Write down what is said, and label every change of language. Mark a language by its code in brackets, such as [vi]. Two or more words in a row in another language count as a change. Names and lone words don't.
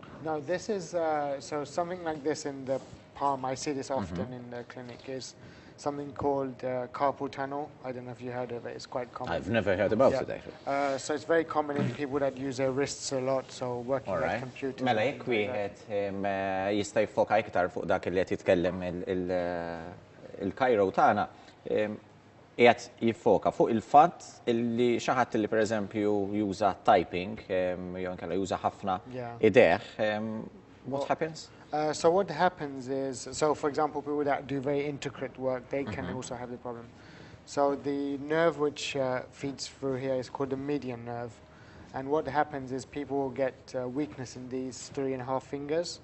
[en] No, this is, so something like this in the palm, I see this often in the clinic, is something called carpal tunnel. I don't know if you heard of it, it's quite common. I've never heard about Yeah. it actually. So it's very common in people that use their wrists a lot, so working All at right. computers. Mela, and jekk things like that. [mt] wieħed jista' jfoka iktar fuq dak li qed jitkellem il-Cairo tagħna, qiegħed jiffoka fuq il-fatt illi xi ħadd li pereżempju juża typing jew inkella juża ħafna [en] Yeah. idejh, what happens? So what happens is, so for example, people that do very intricate work, they can also have the problem. So the nerve which feeds through here is called the median nerve. And what happens is people will get weakness in these 3.5 fingers.